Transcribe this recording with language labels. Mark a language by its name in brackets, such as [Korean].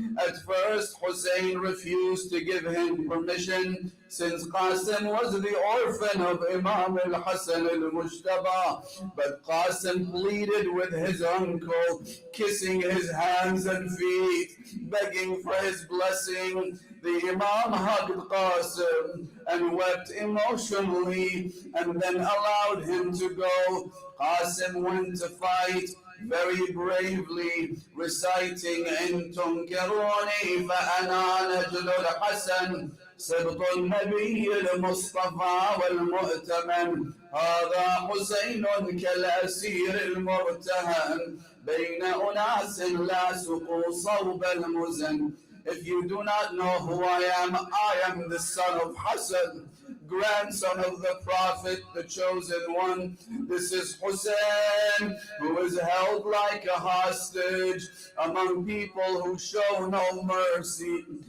[English] At first, Hussein refused to give him permission, since Qasim was the orphan of Imam al-Hasan al-Mujtaba. But Qasim pleaded with his uncle, kissing his hands and feet, begging for his blessing. The Imam hugged Qasim and wept emotionally, and then allowed him to go. Qasim went to fight very bravely, reciting, [Arabic] إن تنكروني فأنا نجل الحسن سبط النبي المصطفى والمؤتمن هذا حسين كالأسير المرتهن بين أناس لا سقوا صوب المزن. [English] If you do not know who I am the son of Hassan, grandson of the Prophet, the chosen one. This is Hussein, who is held like a hostage among people who show no mercy.